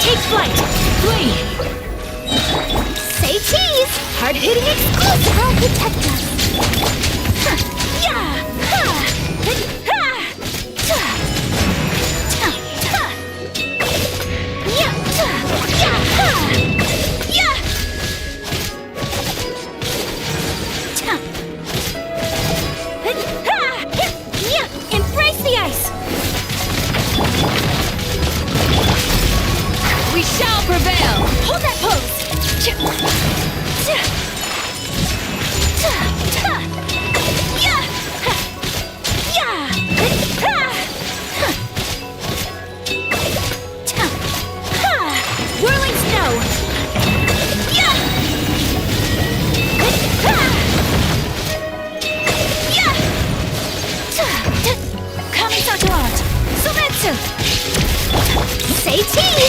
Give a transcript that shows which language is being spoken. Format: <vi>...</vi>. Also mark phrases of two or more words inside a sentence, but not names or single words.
<en>flight! Flee! Say cheese! Hard-hitting exclusive! I'll protect us! Yeah! Ha! Ha! Ta! Ta! Ta! Yeah! Ta! Yeah! Ha! Yeah! Ta! Ha! Yeah! Embrace the ice! We shall prevail! Hold that pose! Ta! Ta! Ta! Yeah! Ha! Yeah! Ha! Ha! Ta! Ha! Whirling snow! Yeah! Ha! Yeah! Ta! Ta! Kamisatoran! Sometsu! Say cheese!</en>